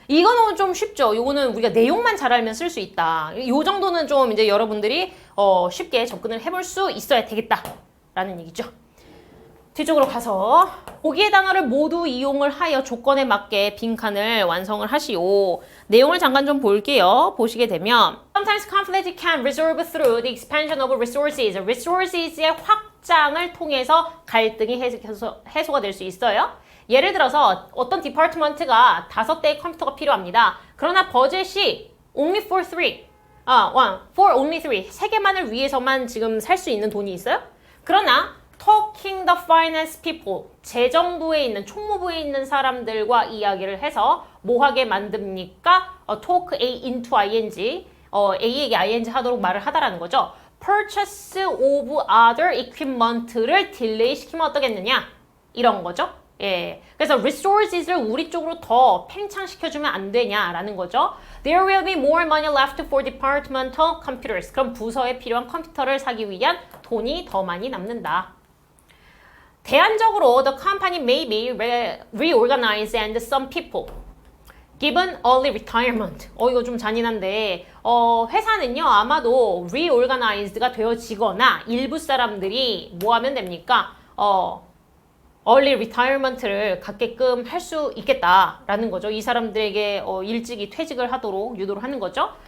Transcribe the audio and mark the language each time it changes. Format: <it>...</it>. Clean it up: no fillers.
<ko>이거는 좀 쉽죠. 이거는 우리가 내용만 잘 알면 쓸 수 있다. 이 정도는 좀 이제 여러분들이 쉽게 접근을 해볼 수 있어야 되겠다라는 얘기죠. 뒤쪽으로 가서 보기의 단어를 모두 이용을 하여 조건에 맞게 빈칸을 완성을 하시오. 내용을 잠깐 좀 볼게요. 보시게 되면</ko> <en>Sometimes conflict can resolve through the expansion of resources.</en> <ko>resources의 확장을 통해서 갈등이 해소가 될 수 있어요. 예를 들어서 어떤 디파트먼트가 5대의 컴퓨터가 필요합니다. 그러나 버젯이</ko> <en>only for 3, for only 3,</en> <ko>3개만을 위해서만 지금 살 수 있는 돈이 있어요? 그러나</ko> <en>talking the finance people,</en> <ko>재정부에 있는, 총무부에 있는 사람들과 이야기를 해서 뭐 하게 만듭니까?</ko> <en>talk A into ing,</en> <ko>A에게 ing 하도록 말을 하다라는 거죠.</ko> <en>purchase of other equipment</en> <ko>를 딜레이 시키면 어떠겠느냐? 이런 거죠. 예, 그래서 resources를 우리 쪽으로 더 팽창시켜주면 안 되냐라는 거죠.</ko> <en>There will be more money left for departmental computers.</en> <ko>그럼 부서에 필요한 컴퓨터를 사기 위한 돈이 더 많이 남는다. 대안적으로</ko> <en>the company may be reorganized and some people given early retirement.</en> <ko>이거 좀 잔인한데 회사는요 아마도 reorganized가 되어지거나 일부 사람들이 뭐 하면 됩니까? early retirement를 갖게끔 할 수 있겠다라는 거죠. 이 사람들에게 일찍이 퇴직을 하도록 유도를 하는 거죠.</ko>